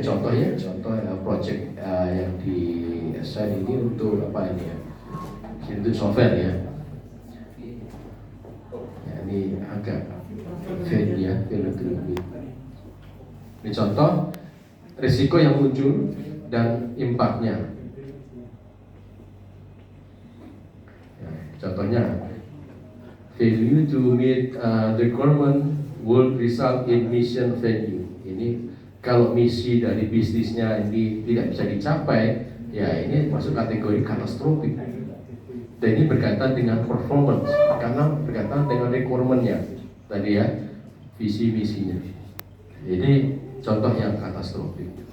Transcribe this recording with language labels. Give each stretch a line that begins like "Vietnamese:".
Indonesian: Contoh project yang di assign ini untuk apa ini ya? Untuk software ya. Ya ini agak
English: failure to remit.
Indonesian: Ini contoh risiko yang muncul dan impactnya. Ya, contohnya,
English: failure to meet requirement will result in mission failure.
Indonesian: Ini kalau misi dari bisnisnya ini tidak bisa dicapai, ya ini masuk kategori katastrofik. Dan ini berkaitan dengan performance, karena berkaitan dengan requirement-nya tadi ya, visi misinya. Ini contoh yang katastrofik.